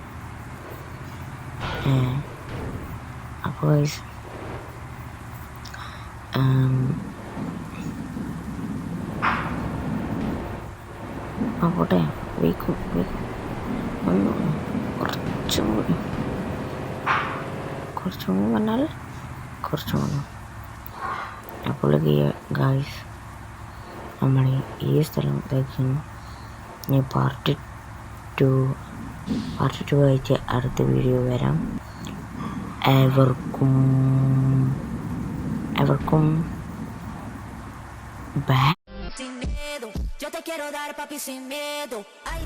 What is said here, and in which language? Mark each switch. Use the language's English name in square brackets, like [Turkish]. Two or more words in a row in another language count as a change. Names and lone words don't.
[Malayalam] അപ്പോൾ ഗൈസ് പോട്ടെ, വെയ്ക്കും കുറച്ചും കൂടി പറഞ്ഞാൽ കുറച്ചും കൂടി. അപ്പോൾ ഗൈസ് നമ്മൾ ഈ സ്ഥലം ഇതാക്കുന്നു. ഞാൻ പാർട്ട് 2 ആയിട്ട് അടുത്ത വീഡിയോ വരാം. ഏവർക്കും bye. [Spanish] Sin miedo, yo te quiero dar papi sin miedo.